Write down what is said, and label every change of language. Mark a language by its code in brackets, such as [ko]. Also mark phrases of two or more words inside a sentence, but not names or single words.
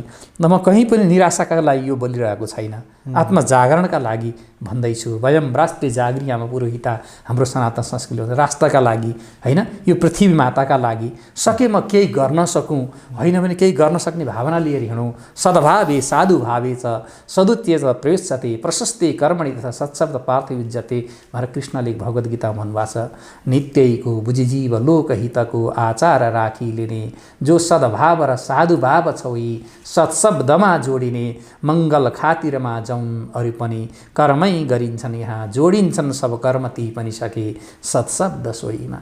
[ne] न म कहीँ पनि निराशाका लागि यो बोलिरहेको छैन, आत्मजागरणका लागि भन्दैछु। [sa] वयम राष्ट्रिय जागृयामा पुरोहिता, [ne] हाम्रो सनातन संस्कृति राष्ट्रका लागि होइन, यो पृथ्वी माताका लागि सके म केही गर्न सकूँ, होइन भने केही गर्न सक्ने भावना लिएर हिँडौँ। [sa] सद्भावे साधु भावे च सदुत्यज प्रयुज्यते प्रशस्ते कर्मणि तथा सत्शब्द पार्थ युज्यते [ne] भनेर कृष्णले भगवद् गीता भन्नुभएको छ। नित्यैको बुझिजीव लोकहितको आचार राखी लिने जो सद्भाव र साधु सद्भाव छौई सत्शब्दमा जोडिने मङ्गल खातिरमा जाउन् अरू पनि कर्मै गरिन्छन् यहाँ जोडिन्छन् सब कर्म ती पनि सके सत्शब्द सोहीमा।